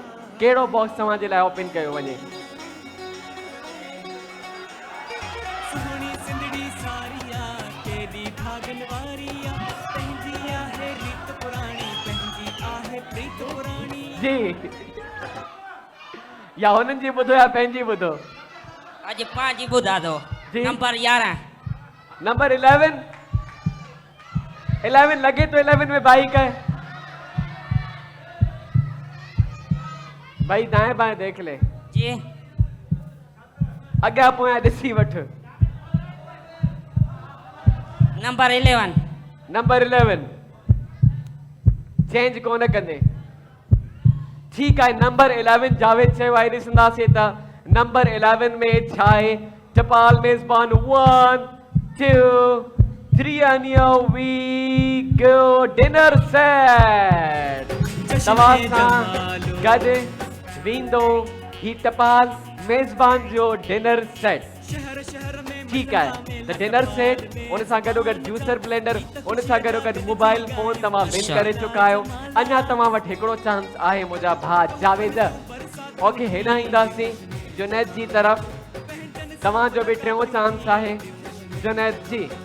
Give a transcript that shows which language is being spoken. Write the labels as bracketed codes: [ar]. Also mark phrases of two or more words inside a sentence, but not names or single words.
[sd] कहिड़ो बॉक्स तव्हांजे लाइ ओपन कयो वञे? जी या हुननि जी ॿुधो या पंहिंजी ॿुधो? अॼु पंहिंजी ॿुधा थो। जी। नंबर 11। [ur] نمبر 11 لگے تو 11 میں بائیک ہے. بھائی دائیں بائیں دیکھ لے. جی [sd] अॻियां पोयां ॾिसी वठ। नंबर 11। नंबर 11 चेंज कोन कंदे। [ur] ٹھیک ہے [sd] नंबर 11 जावेद चयो आहे ॾिसंदासीं त नंबर 11 में छा आहे टपाल मेज़बान 1 2 3 [en] and here we go dinner set [sd] तव्हां सां गॾु वेंदो ही टपाल मेज़बान जो [en] dinner set [ur] ٹھیک ہے [sd] त [en] dinner set [sd] उन सां गॾोगॾु [en] juicer blender [sd] उन सां गॾोगॾु [en] mobile phone [sd] तव्हां विन करे चुका आहियो अञा तव्हां वटि हिकिड़ो चांस आहे मुंहिंजा भाउ जावेद ओके हेॾां ईंदासीं जुनैद जी तरफ़ तव्हांजो बि टियों चांस आहे जुनैद जी